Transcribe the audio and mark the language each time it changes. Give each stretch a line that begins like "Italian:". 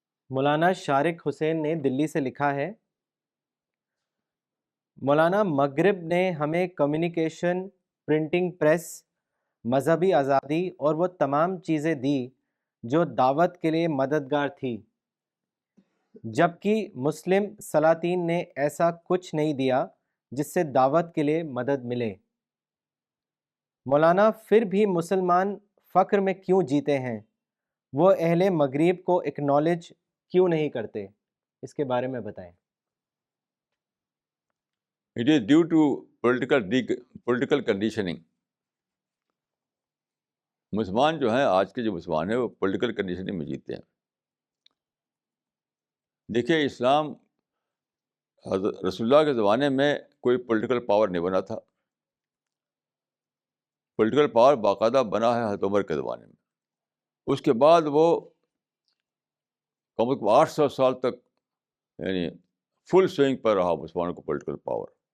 Urdu: مولانا شارق حسین نے دلی سے لکھا ہے مولانا مغرب نے ہمیں کمیونیکیشن، پرنٹنگ پریس، مذہبی آزادی اور وہ تمام چیزیں دی جو دعوت کے لیے مددگار تھی، جبکہ مسلم سلاطین نے ایسا کچھ نہیں دیا جس سے دعوت کے لیے مدد ملے. مولانا پھر بھی مسلمان فقر میں کیوں جیتے ہیں؟ وہ اہل مغرب کو اکنالج کیوں نہیں کرتے؟ اس کے بارے میں بتائیں.
English: It is due to political conditioning.
Urdu: مسلمان جو ہیں، آج کے جو مسلمان ہیں، وہ پولیٹیکل کنڈیشننگ میں جیتے ہیں. دیکھیے، اسلام حضرت رسول اللہ کے زمانے میں کوئی پولیٹیکل پاور نہیں بنا تھا. پولیٹیکل پاور باقاعدہ بنا ہے حضرت عمر کے زمانے میں. اس کے بعد وہ کم از کم 800 سال تک یعنی فل سوئنگ پر رہا مسلمانوں کو پولیٹیکل پاور.